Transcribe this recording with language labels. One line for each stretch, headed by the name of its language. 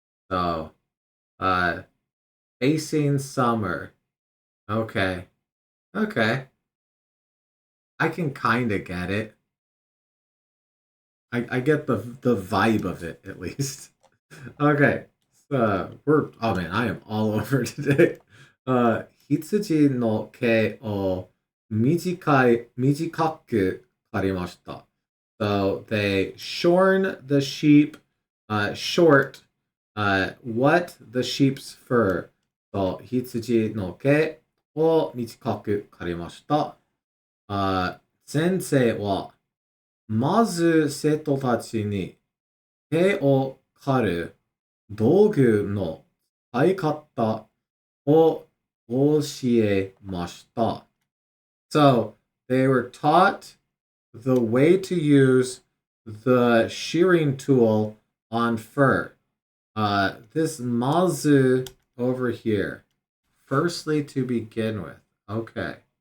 English: So, uh, facing summer. Okay. Okay. I can kind of get it. I get the vibe of it, at least. Okay. Oh man, I am all over today.
Japanese: 羊の毛を短く刈りました。
English: So they shorn the sheep short what the sheep's fur.
Japanese: So 羊の毛を短く刈りました。先生はまず生徒たちに毛を刈る道具の使い方を教えました。
English: So they were taught the way to use the shearing tool on fur. This mazu over here. Firstly, to begin with. Okay.